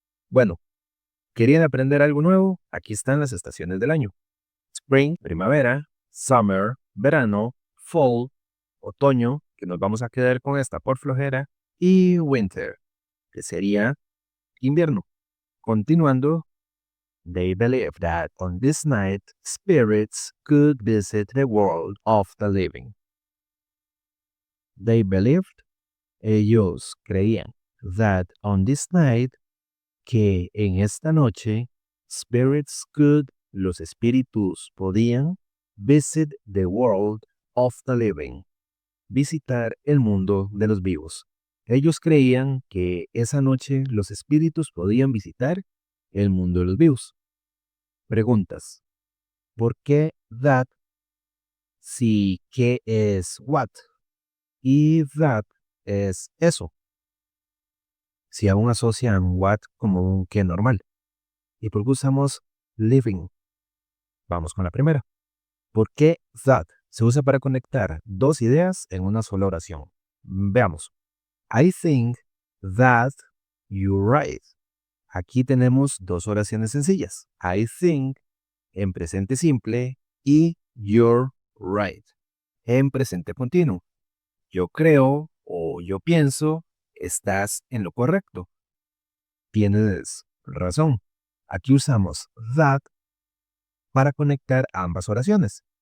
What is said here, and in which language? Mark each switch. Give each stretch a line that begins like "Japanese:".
Spanish: Bueno, ¿querían aprender algo nuevo? Aquí están las estaciones del año. Spring, primavera, summer, verano, fall, otoño, que nos vamos a quedar con esta por flojera, y winter, que sería invierno.
English: Continuando, they believed that on this night spirits could visit the world of the living. They believed,
Spanish: ellos creían,
English: that on this night,
Spanish: que en esta noche,
English: spirits could,
Spanish: los espíritus podían,
English: visit the world of the living,
Spanish: visitar el mundo de los vivos. Ellos creían que esa noche los espíritus podían visitar el mundo de los vivos. Preguntas. ¿Por qué that si qué es what? Y that es eso. Si aún asocian what como un qué normal. ¿Y por qué usamos living? Vamos con la primera. ¿Por qué that se usa para conectar dos ideas en una sola oración? Veamos.
English: I think that you're right.
Spanish: Aquí tenemos dos oraciones sencillas.
English: I think
Spanish: en presente simple y
English: you're right
Spanish: en presente continuo. Yo creo o yo pienso, estás en lo correcto. Tienes razón. Aquí usamos that para conectar ambas oraciones.